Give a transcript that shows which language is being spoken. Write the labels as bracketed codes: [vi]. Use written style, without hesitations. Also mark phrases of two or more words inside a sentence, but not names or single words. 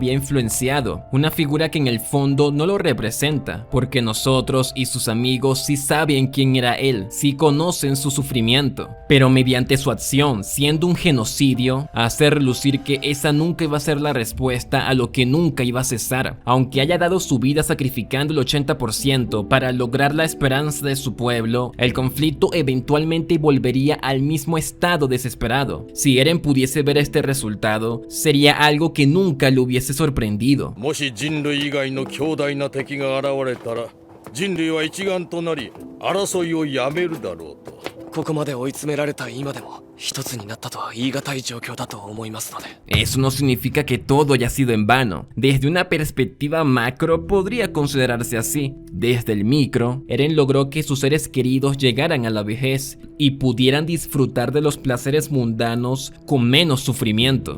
[es] había influenciado, una figura que en el fondo no lo representa, porque nosotros y sus amigos sí saben quién era él, sí conocen su sufrimiento, pero mediante su acción, siendo un genocidio, hace relucir que esa nunca iba a ser la respuesta a lo que nunca iba a cesar, aunque haya dado su vida sacrificando el 80% para lograr la esperanza de su pueblo. El conflicto eventualmente volvería al mismo estado desesperado. Si Eren pudiese ver este resultado, sería algo que nunca le hubiese sorprendido. [ja] もし人類以外の強大な敵が現れたら、人類は一丸となり争いをやめるだろうと。ここまで追い詰められた今でも一つになったとは言い難い状況だと思いますので。 [es] Eso no significa que todo haya sido en vano. Desde una perspectiva macro podría considerarse así. Desde el micro, Eren logró que sus seres queridos llegaran a la vejez y pudieran disfrutar de los placeres mundanos con menos sufrimiento.